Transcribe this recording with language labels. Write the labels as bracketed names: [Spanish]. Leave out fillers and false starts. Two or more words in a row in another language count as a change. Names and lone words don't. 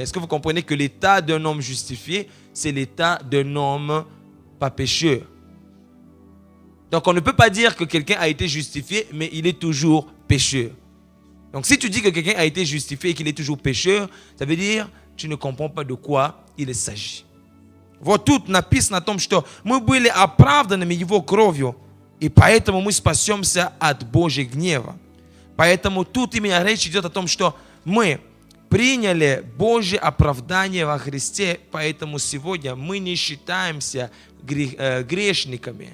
[French] Est-ce que vous comprenez que l'état d'un homme justifié, c'est l'état d'un homme pas pécheur? Donc on ne peut pas dire que quelqu'un a été justifié, mais il est toujours pécheur. Donc si tu dis que quelqu'un a été justifié et qu'il est toujours pécheur, ça veut dire que tu ne comprends pas de quoi il s'agit. [Russian] Вот тут написано о том, что мы были оправданы Его кровью, и поэтому мы спасемся от Божьего гнева. Поэтому тут именно речь идет о том, что мы приняли Божье оправдание во Христе, поэтому сегодня мы не считаемся грешниками.